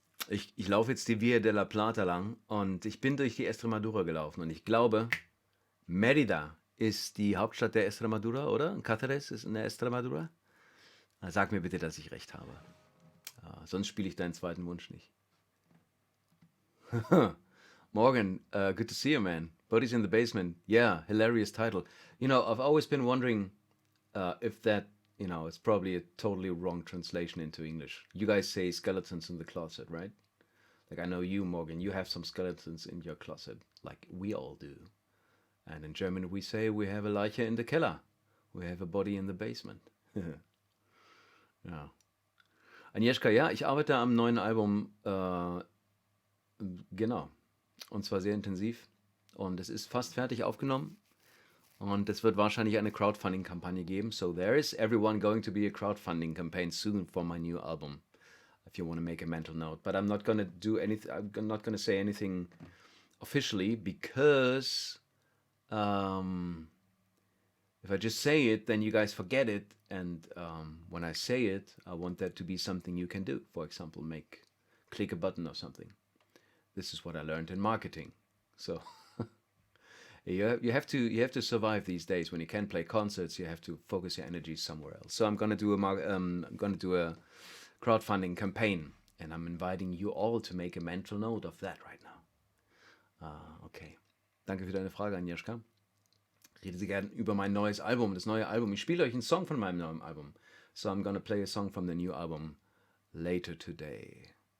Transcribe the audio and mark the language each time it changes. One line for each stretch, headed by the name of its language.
German: Ich laufe jetzt die Via de la Plata lang und ich bin durch die Extremadura gelaufen. Und ich glaube, Mérida ist die Hauptstadt der Extremadura, oder? Cáceres ist in der Extremadura? Sag mir bitte, dass ich recht habe. Sonst spiele ich deinen zweiten Wunsch nicht.
English: Morgan, good to see you, man. Bodies in the Basement. Yeah, hilarious title. You know, I've always been wondering if that, you know, it's probably a totally wrong translation into English. You guys say skeletons in the closet, right? Like, I know you, Morgan, you have some skeletons in your closet, like we all do. And in German we say we have a Leiche in the Keller. We have a body in the basement.
German: Ja. Agnieszka, ja, ich arbeite am neuen Album, genau. Und zwar sehr intensiv. Und es ist fast fertig aufgenommen. Und es wird wahrscheinlich eine Crowdfunding-Kampagne geben.
English: So there is everyone going to be a crowdfunding campaign soon for my new album. If you want to make a mental note. But I'm not going to do anything, I'm not going to say anything officially because if I just say it, then you guys forget it. And when I say it, I want that to be something you can do. For example, click a button or something. This is what I learned in marketing. So you have to survive these days. When you can't play concerts, you have to focus your energy somewhere else. So I'm gonna do a crowdfunding campaign, and I'm inviting you all to make a mental note of that right now. Okay.
German: Danke für deine Frage, Agnieszka. Rede Sie gerne über mein neues Album, das neue Album. Ich spiele euch einen Song von meinem neuen Album.
English: So I'm gonna play a song from the new album later today.